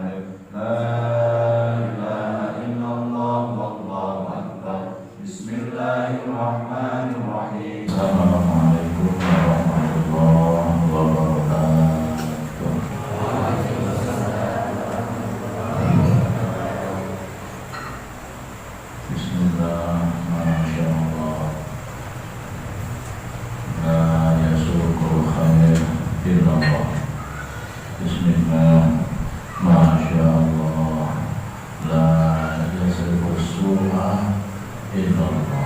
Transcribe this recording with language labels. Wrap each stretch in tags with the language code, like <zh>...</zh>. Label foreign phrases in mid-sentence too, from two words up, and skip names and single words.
<ar>لا إله إلا الله والله أكبر. بسم الله الرحمن الرحيم. السلام عليكم ورحمة الله وبركاته. Bismillah, ما شاء الله. لا يسوق الخير إلا الله. بسم الله، ما شاء الله. لا يسوق السوء إلا الله.</ar>